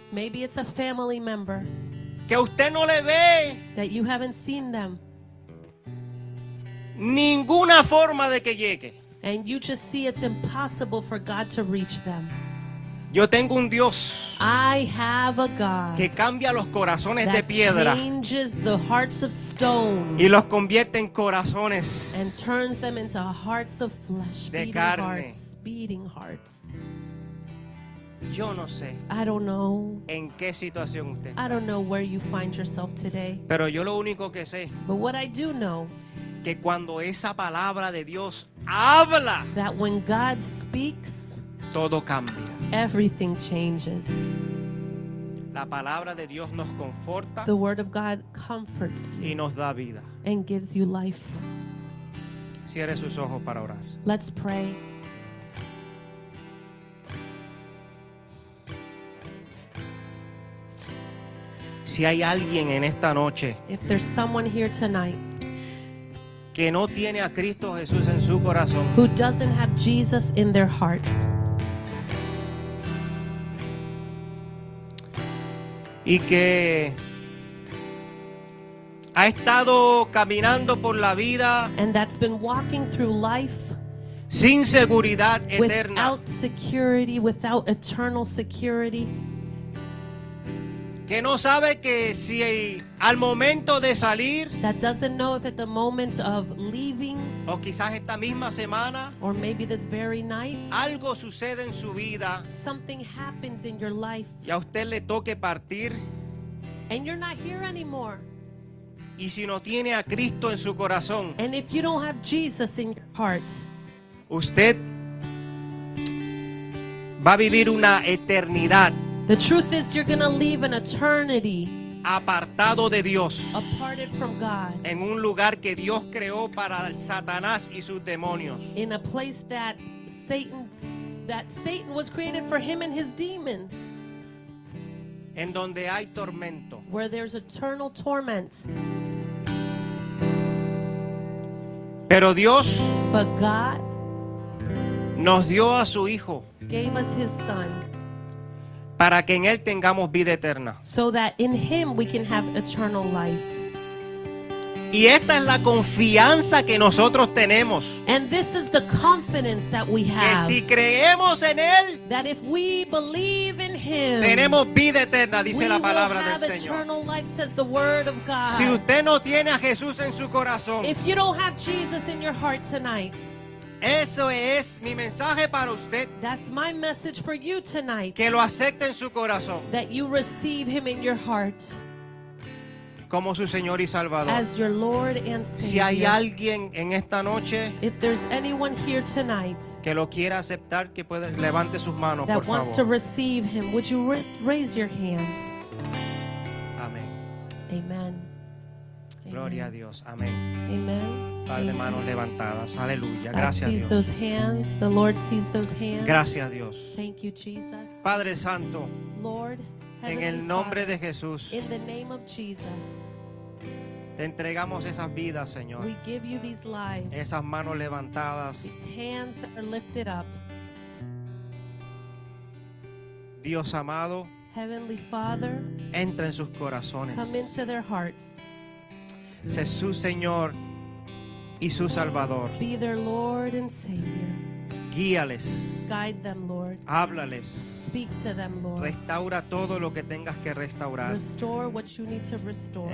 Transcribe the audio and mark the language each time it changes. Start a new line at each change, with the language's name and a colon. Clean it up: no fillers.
English: Maybe it's a family member
Spanish: que usted no le ve
English: that you haven't seen them,
Spanish: ninguna forma de que llegue.
English: and you just see it's impossible for God to reach them.
Spanish: Yo tengo un Dios
English: I have a God
Spanish: que cambia los corazones de
English: that
Spanish: piedra
English: changes the hearts of stone
Spanish: y los convierte en corazones
English: and turns them into hearts of flesh,
Spanish: de
English: beating
Spanish: carne.
English: hearts, beating hearts.
Spanish: Yo no sé
English: I don't know.
Spanish: en qué situación usted
English: I
Spanish: está,
English: don't know where you find yourself today,
Spanish: pero yo lo único que sé
English: but what I do know,
Spanish: que cuando esa palabra de Dios habla,
English: that when God speaks,
Spanish: todo cambia.
English: everything changes.
Spanish: La palabra de Dios nos conforta
English: The word of God comforts you
Spanish: y nos da vida.
English: and gives you life.
Spanish: Cierre sus ojos para orar.
English: Let's pray.
Spanish: Si hay alguien en esta noche
English: If there's someone here tonight
Spanish: que no tiene a Cristo Jesús en su corazón,
English: who doesn't have Jesus in their hearts,
Spanish: y que ha estado caminando por la vida
English: and that's been walking through life
Spanish: sin seguridad eterna,
English: without security, without eternal security,
Spanish: que no sabe que si al momento de salir
English: that doesn't know if at the moment of leaving,
Spanish: o quizás esta misma semana
English: or maybe this very night,
Spanish: algo sucede en su vida
English: something happens in your life
Spanish: y a usted le toque partir,
English: and you're not here anymore.
Spanish: y si no tiene a Cristo en su corazón,
English: And if you don't have Jesus in your heart,
Spanish: usted va a vivir una eternidad
English: the truth is you're going to live an eternity
Spanish: apartado de Dios,
English: aparted from God,
Spanish: en un lugar que Dios creó para el Satanás y sus demonios,
English: in a place that Satan was created for him and his demons,
Spanish: en donde hay tormento.
English: where there's eternal torment.
Spanish: Pero Dios
English: But God
Spanish: nos dio a su Hijo
English: gave us his son
Spanish: para que en Él tengamos vida eterna.
English: so that in him we can have eternal life.
Spanish: Y esta es la confianza que nosotros tenemos,
English: And this is the confidence that we
Spanish: que
English: have,
Spanish: si creemos en Él,
English: that if we believe in him,
Spanish: tenemos vida eterna,
English: we
Spanish: dice la
English: will
Spanish: palabra
English: have
Spanish: del Señor.
English: eternal life, says the word of God.
Spanish: Si usted no tiene a Jesús en su corazón,
English: If you don't have Jesus in your heart tonight,
Spanish: eso es mi mensaje para usted,
English: that's my message for you tonight,
Spanish: que lo acepte en su corazón.
English: that you receive him in your heart.
Spanish: como su Señor y Salvador.
English: as your Lord and
Spanish: Si hay
English: Savior.
Spanish: alguien en esta noche
English: If there's anyone here tonight
Spanish: que lo quiera aceptar, que puede, levante sus manos, por
English: that wants to
Spanish: favor.
English: receive him, would you raise your hand?
Spanish: Amén.
English: Amen.
Spanish: Gloria a
English: Amen.
Spanish: Dios. Amén.
English: Amen.
Spanish: Par de
English: Amen.
Spanish: manos levantadas. Aleluya.
English: God
Spanish: Gracias a
English: sees
Spanish: Dios.
English: those hands. The Lord sees those hands.
Spanish: Gracias a Dios.
English: Thank you, Jesus.
Spanish: Padre Santo,
English: Lord,
Spanish: en
English: Heavenly
Spanish: el nombre
English: Father,
Spanish: de Jesús,
English: in the name of Jesus,
Spanish: te entregamos esas vidas, Señor.
English: we give you these lives,
Spanish: Esas manos levantadas.
English: these hands that are lifted up.
Spanish: Dios amado,
English: Heavenly Father,
Spanish: entra en sus corazones.
English: come into their hearts.
Spanish: Sé su Señor y su Salvador.
English: Be their Lord and Savior.
Spanish: Guíales,
English: Guide them, Lord.
Spanish: háblales,
English: Speak to them, Lord.
Spanish: restaura todo lo que tengas que restaurar.
English: Restore what you need to restore.